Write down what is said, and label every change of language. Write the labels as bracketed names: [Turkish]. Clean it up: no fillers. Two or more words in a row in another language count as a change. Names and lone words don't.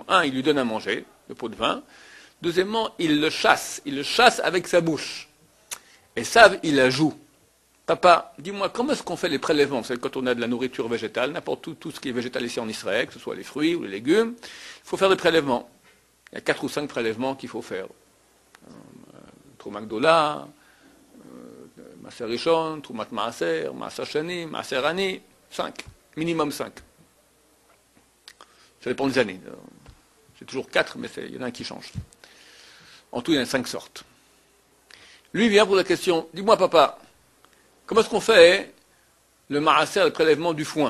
[French] Un, il lui donne à manger, le pot de vin. Deuxièmement, il le chasse avec sa bouche. Esav, il la joue. Papa, dis-moi, comment est-ce qu'on fait les prélèvements? C'est quand on a de la nourriture végétale, n'importe tout ce qui est végétal ici en Israël, que ce soit les fruits ou les légumes, il faut faire des prélèvements. Il y a 4 ou 5 prélèvements qu'il faut faire. [Hebrew] תרומת גדולה מעשר ראשון תרומת מעשר מעשר שני מעשר עני, 5, [French] minimum 5. Ça dépend des années. C'est toujours 4, mais il y en a un qui change. En tout, il y en a 5 sortes. Lui vient pour la question, dis-moi papa, comment est-ce qu'on fait le maaser, le prélèvement du foin?